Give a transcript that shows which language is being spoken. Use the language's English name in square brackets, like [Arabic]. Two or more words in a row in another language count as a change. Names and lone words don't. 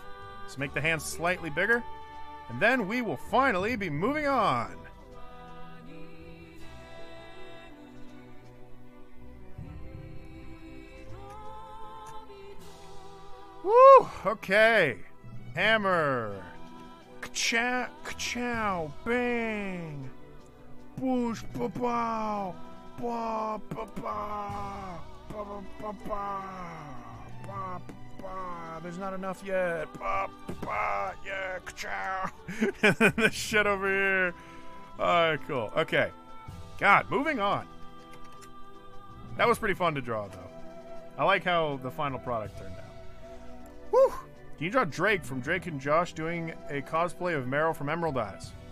[English] Let's make the hands slightly bigger. And then we will finally be moving on. Woo! Okay. Hammer. Ka-chow, ka-chow, bang. Boosh, ba-bow. Ba, ba-ba. Ba-ba-ba-ba. Ba-ba. There's not enough yet. Ba-ba. Yeah, ka-chow. And then this shit over here. Alright, cool. Okay. God, moving on. That was pretty fun to draw, though. I like how the final product turned out. Whew! Can you draw Drake from Drake and Josh doing a cosplay of Meryl from Emerald Eyes?